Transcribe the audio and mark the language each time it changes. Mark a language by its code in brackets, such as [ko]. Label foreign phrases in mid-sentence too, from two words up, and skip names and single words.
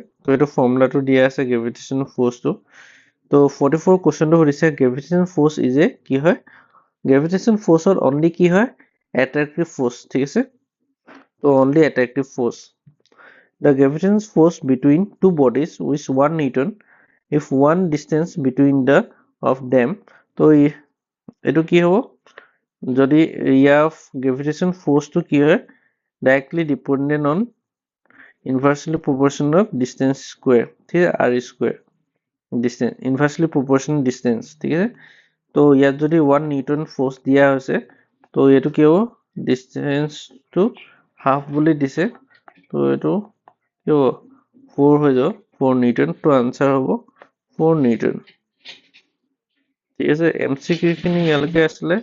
[as] তো এইটো ফৰ্মুলাটো দিয়া আছে [en] gravitation forceটো. [as] তো 44 কুৱেশ্যনটো সুধিছে [en] gravitation force is a [as] কি হয়, [en] gravitation forceত [as] অনলি কি হয় [en] attractive force, [as] ঠিক আছে. [en] তো only attractive force. The gravitational force between two bodies is 1 Newton if one distance between the of them. [as] তো এইটো কি হ'ব যদি ইয়াৰ [en] gravitation force [as] টো কি হয় [en] directly dependent on inversely proportional distance square, [as] ঠিক আছে, [en] r square distance inversely proportional distance, [as] ঠিক আছে. তো ইয়াত যদি 1 [en] Newton force [as] দিয়া হৈছে তো এইটো কি হ'ব distance টো half বুলি দিছে, তো এইটো 4 হৈ যাব 4 নিউটন. তো আনসাৰ হ'ব 4 নিউটন. ঠিক আছে, MCQ খিনি ইয়ালৈকে আছিলে.